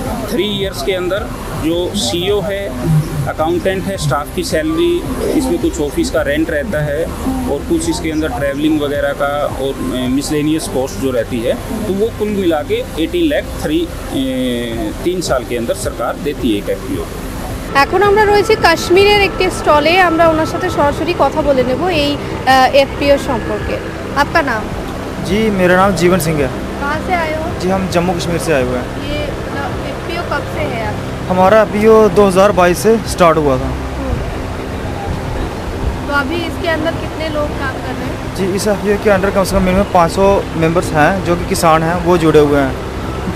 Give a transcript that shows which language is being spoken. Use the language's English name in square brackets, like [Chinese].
[Hindi] 3 years के अंदर जो CEO है, अकाउंटेंट है, स्टाफ की सैलरी, इसमें कुछ ऑफिस का रेंट रहता है और कुछ इसके अंदर ट्रैवलिंग वगैरह का और मिसलेनियस कॉस्ट जो रहती है, तो वो कुल मिला के 18 लाख 3 साल के अंदर सरकार देती है एक एफपीओ। [Bangla] এখন আমরা রয়েছি কাশ্মীরের একটি স্টলে, আমরা ওনার সাথে সরাসরি কথা বলে নেব এই एफपीओ সম্পর্কে। [Hindi] आपका नाम? जी मेरा नाम जीवन सिंह है। कहाँ से आए हो? जी हम जम्मू कश्मीर से आए हुए हैं। ये एफपीओ कब से है आप? हमारा एफपीओ 2022 से स्टार्ट हुआ था। तो अभी इसके अंदर कितने लोग काम कर रहे हैं? जी इस एफपीओ के अंडर कम से कम मिनिमम 500 मेंबर्स हैं जो कि किसान हैं, वो जुड़े हुए हैं।